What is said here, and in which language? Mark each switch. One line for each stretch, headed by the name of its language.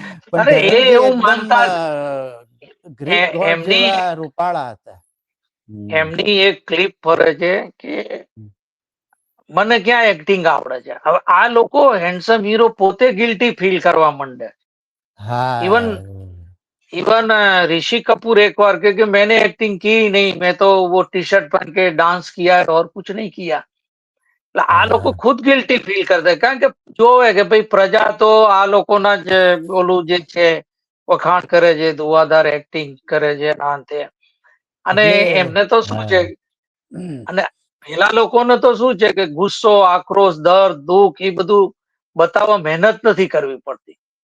Gujarati: પણ ધરમજી એકદમ Greek God જેવા રૂપાળા હતા. એમની એક ક્લિપ ફરે છે કે મને ક્યાં એક્ટિંગ આવડે છે. હવે આ લોકો હેન્ડસમ હીરો પોતે ગિલ્ટી ફીલ કરવા માંડે.
Hindi: इवन ऋषि कपूर एक बार क्योंकि मैंने एक्टिंग की नहीं, मैं तो वो टी शर्ट पहन के डांस किया है और कुछ नहीं किया.
Gujarati: આ લોકો ખુદ ગિલ્ટી ફીલ કરતા, કારણ કે જોવે કે ભાઈ પ્રજા તો આ લોકોના જ ઓલું જે છે વખાણ કરે છે, દુવાદાર એક્ટિંગ કરે છે, અને એમને તો શું છે, અને પેલા લોકોને તો શું છે કે ગુસ્સો, આક્રોશ, દર્દ, દુઃખ એ બધું બતાવવા મહેનત નથી કરવી પડતી.